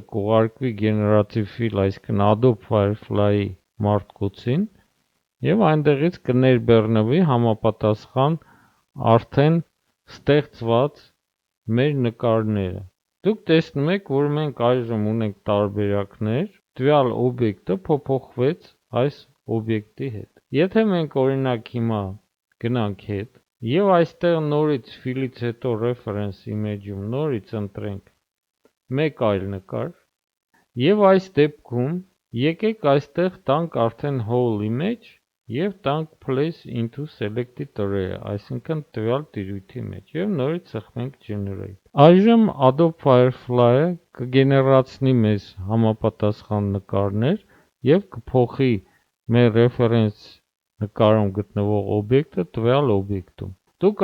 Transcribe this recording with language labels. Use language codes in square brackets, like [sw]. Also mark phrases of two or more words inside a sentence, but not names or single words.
[hy] կուղարկվի Generative Fill, այսինքն Adobe Firefly-ի մարտկոցին եւ այնտեղից կներբեռնվի համապատասխան արդեն ստեղծված մեր նկարները։ Դուք տեսնում եք, որ մենք այժմ ունենք տարբերակներ, տվյալ օբյեկտը փոփոխվեց այս օբյեկտի հետ։ Եթե մենք օրինակ հիմա գնանք հետ եւ այստեղ նորից fill-ից հետո [en] reference image- [hy] ում նորից ընտրենք մեկ այլ նկար եւ այս դեպքում եկեք այստեղ տանք արդեն [en] whole image [hy] եւ տանք [en] place into selected array, [hy] այսինքն տվյալ տիրույթի մեջ եւ նորից սեղմենք generate։ Այժմ Adobe Firefly-ը կգեներացնի մեզ համապատասխան նկարներ եւ կփոխի մեր reference նկարում գտնվող օբյեկտը տվյալ օբյեկտում։ Դուք